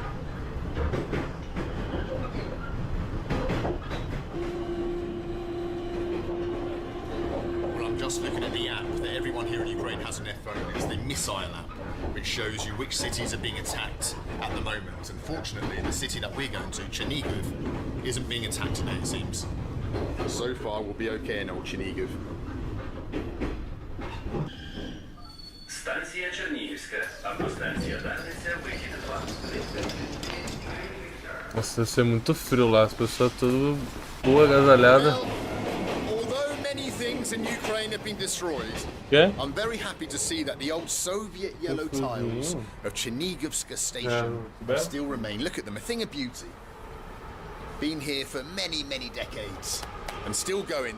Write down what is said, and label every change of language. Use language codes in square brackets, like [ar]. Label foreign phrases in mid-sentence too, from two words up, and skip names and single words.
[en] Well, I'm just looking at the app that everyone here in Ukraine has on their phone. It's the Missile app, which shows you which cities are being attacked at the moment. Unfortunately, the city that we're going to, Chernihiv, isn't being attacked today, it seems. So far, we'll be okay in old Chernihiv. [uk] Станція Чернігівська, або станція Дарниця, вихід 2. [pt] Nossa, deve ser muito frio lá, as pessoas tudo boa agasalhada. [en] Although many things in Ukraine have been destroyed, I'm very happy to see that the old Soviet yellow tiles of Chernigivska station still remain. Look at them, a thing of beauty. Been here for many, many decades and still going.